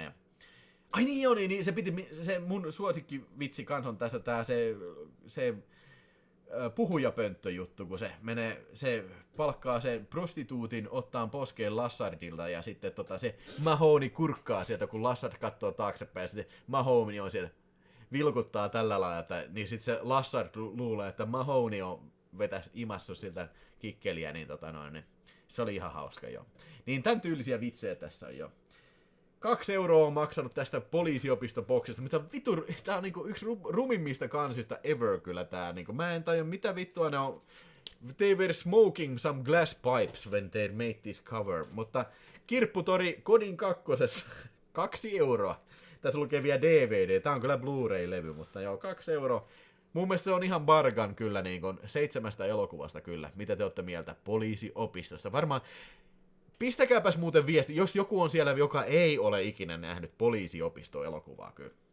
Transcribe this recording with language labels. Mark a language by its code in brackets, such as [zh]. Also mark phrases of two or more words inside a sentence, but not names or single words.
[fi] Ja ai niin oli, niin se mun suosikkivitsi kans on tässä tää se puhujapönttöjuttu, kun se palkkaa sen prostituutin ottaa poskeen Lassardilta, ja sitten se Mahoney kurkkaa sieltä, kun Lassard katsoo taaksepäin, ja sitten Mahoney on siellä, vilkuttaa tällä lailla, että niin sitten se Lassard luulee, että Mahoney on imassu siltä kikkeliä, niin, niin se oli ihan hauska joo. Niin tämän tyylisiä vitsejä tässä on jo. 2 euroa on maksanut tästä poliisiopistoboksista, mitä vittu, tää on yksi rumimmista kansista ever kyllä tää, mä en tajua mitä vittua ne on [en] They were smoking some glass pipes when they made this cover. [fi] Mutta Kirpputori Kodin kakkosessa 2 euroa. Tässä lukee vielä DVD. Tää on kyllä Blu-ray-levy, mutta joo, 2 euroa. Mun mielestä se on ihan bargan kyllä niin kuin 7 elokuvasta kyllä. Mitä te olette mieltä Poliisiopistosta? Varmaan pistäkääpäs muuten viesti, jos joku on siellä, joka ei ole ikinä nähnyt Poliisiopisto-elokuvaa kyllä.